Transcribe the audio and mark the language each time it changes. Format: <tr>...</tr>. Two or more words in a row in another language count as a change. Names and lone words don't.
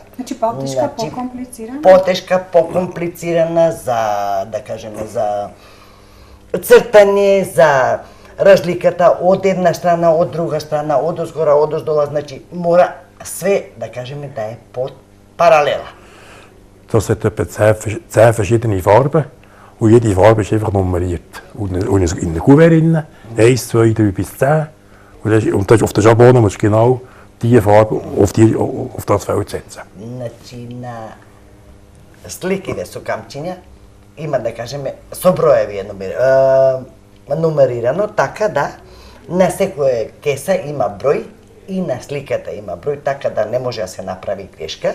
<mk>Значи потешка, покомплицирана? Потешка, покомплицирана за, да кажеме, за цртање, за разликата од една страна, од друга страна, од озгора, од оздола, значи мора све, да кажеме, да е под паралела.</mk> <de>Das hat etwa 10 verschiedene Farben und jede Farbe ist einfach nummeriert. Und in der Kuvert 1, 2, 3 bis 10. Und das auf der Schablone musst du genau diese Farbe auf das Feld setzen.</de> <mk>Значи, на сликите со камчиња има, да кажеме, со броеви нумерирано, така да на секоја кеса има број и на сликата има број, така да не може да се направи грешка.</mk>